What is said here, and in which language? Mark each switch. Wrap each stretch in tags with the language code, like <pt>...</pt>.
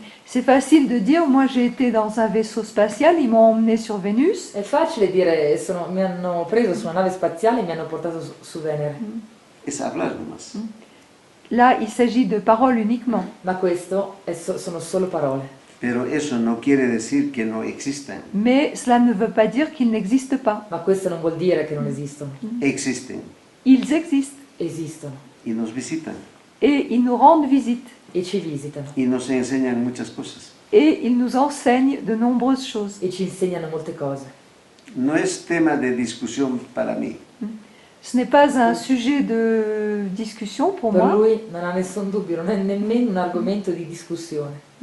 <fr>C'est facile de dire, moi j'ai été dans un vaisseau spatial, ils m'ont emmené sur Vénus.</fr> <it>È facile dire, mi hanno preso su una nave spaziale e mi hanno portato su Venere.</it> <es>Es hablar nomás.</es> <fr>Là, il s'agit de paroles uniquement.</fr> <it>Ma questo sono solo parole.</it> <es>Pero eso no quiere decir que no existan.</es> <fr>Mais cela ne veut pas dire qu'ils n'existent pas.</fr> <it>Ma questo non vuol dire che non esistono.</it> <es>Existen</es> <fr>Ils existent</fr> <it>Esistono.</it> <es>y nos visitan</es> <fr>et ils nous rendent visite.</fr> <it>E ci visitano.</it> <es>y nos enseñan muchas cosas.</es> <fr>Et ils nous enseignent de nombreuses choses.</fr> <it>E ci insegnano molte cose.</it> <es>No es tema de discusión para mí.</es> <fr>Ce n'est pas un sujet de discussion pour</fr> <it>Per</it> <fr>moi.</fr> <it>lui non ha nessun dubbio, non è nemmeno un argomento di discussione.</it>